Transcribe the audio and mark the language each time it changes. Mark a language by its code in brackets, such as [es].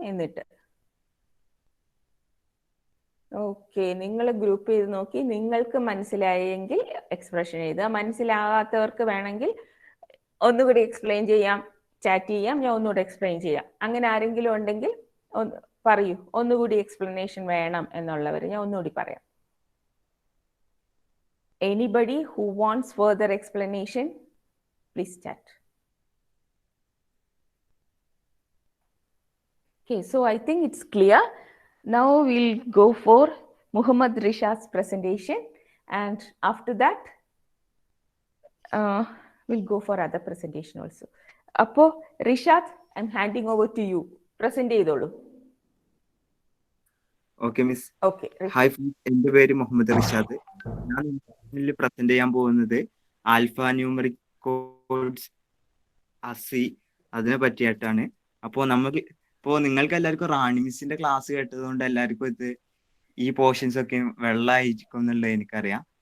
[ml] എന്നിട്ട് ഓക്കെ, നിങ്ങൾ ഗ്രൂപ്പ് ചെയ്ത് നോക്കി നിങ്ങൾക്ക് മനസ്സിലായെങ്കിൽ എക്സ്പ്രഷൻ എഴുതുക. മനസ്സിലാകാത്തവർക്ക് വേണമെങ്കിൽ ഒന്നുകൂടി എക്സ്പ്ലെയിൻ ചെയ്യാം, ചാറ്റ് ചെയ്യാം, ഞാൻ ഒന്നുകൂടി എക്സ്പ്ലെയിൻ ചെയ്യാം. അങ്ങനെ ആരെങ്കിലും ഉണ്ടെങ്കിൽ പറയൂ, ഒന്നുകൂടി എക്സ്പ്ലനേഷൻ വേണം എന്നുള്ളവർ ഞാൻ ഒന്നുകൂടി പറയാം. [en] Anybody who wants further explanation, please chat. Okay, so I think it's clear. Now we'll go for Muhammad Rishad's presentation, and after that we'll go for other presentation also. Appo Rishad, I'm handing over to you. [ml] Present ചെയ്തോളൂ. Okay miss. [en] Okay. [ml] Hi, എൻ്റെ പേര് മുഹമ്മദ് റിഷാദ്. ഞാൻ present ചെയ്യാൻ പോകുന്നത് alpha numeric codes ASCII അതിനെ പറ്റിയിട്ടാണ്. അപ്പോൾ നിങ്ങൾക്ക് എല്ലാവർക്കും റാണി മിസ്സിന്റെ ക്ലാസ് കേട്ടതുകൊണ്ട് എല്ലാവർക്കും ഇത് ഈ പോർഷൻസ് ഒക്കെ വെള്ളമായിരിക്കും എന്നുള്ളത് എനിക്കറിയാം.